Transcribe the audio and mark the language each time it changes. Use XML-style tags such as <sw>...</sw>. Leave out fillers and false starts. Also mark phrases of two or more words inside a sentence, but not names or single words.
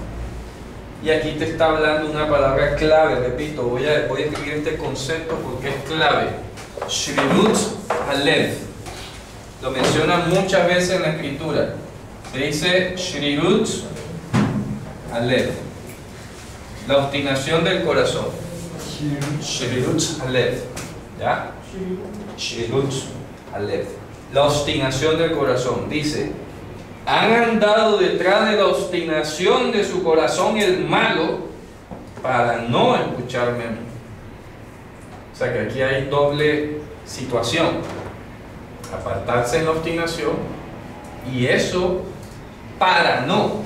<es>Y aquí te está hablando una palabra clave, repito, voy a escribir este concepto porque es clave.</es> <he>שרירות הלב.</he> <es>Lo menciona muchas veces en la escritura. Se dice</es> <he>שרירות הלב.</he> <es>La obstinación del corazón.</es> <he>שרירות הלב. ¿Ya? שרירות הלב.</he> <es>La obstinación del corazón. Dice, han andado detrás de la obstinación de su corazón el malo para no escucharme a mí. O sea que aquí hay doble situación. Apartarse en la obstinación y eso para no.</es>